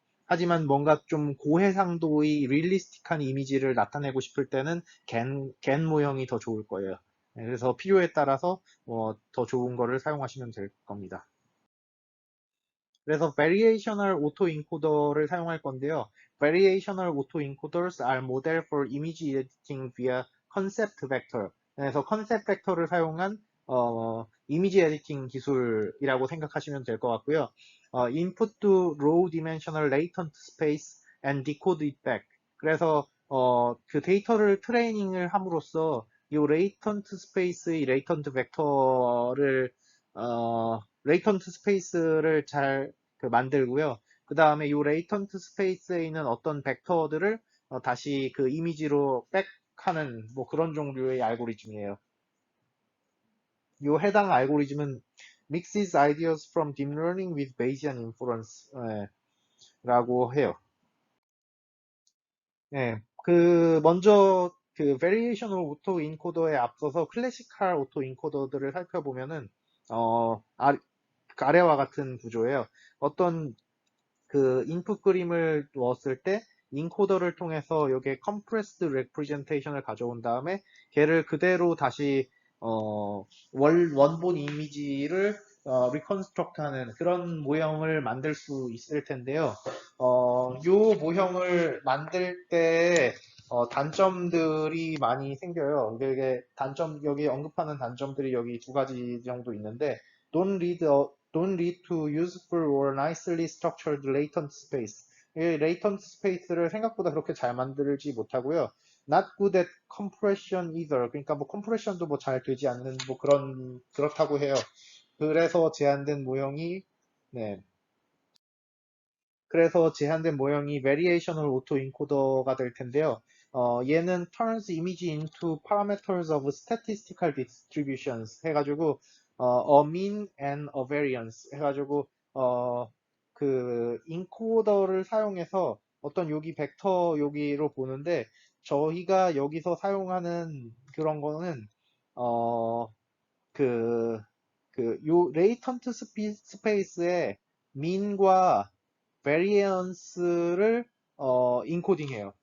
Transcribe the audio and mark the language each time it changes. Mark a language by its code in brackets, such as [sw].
[ko] 하지만 뭔가 좀 고해상도의 릴리스틱한 이미지를 나타내고 싶을 때는 겐 모형이 더 좋을 거예요. 네, 그래서 필요에 따라서 더 좋은 거를 사용하시면 될 겁니다. 그래서 variational autoencoder를 사용할 건데요. [en] variational autoencoders are model for image editing via concept vector. [ko] 그래서 concept vector를 사용한 이미지 에디팅 기술이라고 생각하시면 될 것 같고요. [en] input to low dimensional latent space and decode it back. [ko] 그래서 그 데이터를 트레이닝을 함으로써 이 latent space의 latent 벡터를 레이턴트 스페이스를 잘 만들고요. 그 다음에 이 레이턴트 스페이스에 있는 어떤 벡터들을 다시 그 이미지로 백하는 뭐 그런 종류의 알고리즘이에요. 이 해당 알고리즘은 [en] mixes ideas from deep learning with Bayesian inference [ko] 라고 해요. 네, 먼저 variational autoencoder에 앞서서 클래시컬 autoencoder들을 살펴보면은 아래와 같은 구조예요. 어떤 인풋 그림을 넣었을 때 인코더를 통해서 여기에 compressed representation을 가져온 다음에 걔를 그대로 다시 원본 이미지를 reconstruct 하는 그런 모형을 만들 수 있을 텐데요. 요 모형을 만들 때 단점들이 많이 생겨요. 이게 여기 언급하는 단점들이 여기 두 가지 정도 있는데 [en] don't lead to useful or nicely structured latent space. [ko] 이 latent space를 생각보다 그렇게 잘 만들지 못하고요. [en] Not good at compression either. [ko] 그러니까 뭐 컴프레션도 뭐 잘 되지 않는 뭐 그렇다고 해요. 그래서 제한된 모형이 네. 그래서 제한된 모형이 variational autoencoder가 될 텐데요. 얘는 [en] turns image into parameters of statistical distributions [ko] 해가지고 [en] a mean and a variance [ko] 해가지고 그 인코더를 사용해서 어떤 여기 벡터 여기로 보는데 저희가 여기서 사용하는 그런 거는 어, 그, 요 레이턴트 스페이스의 mean과 variance를 인코딩해요.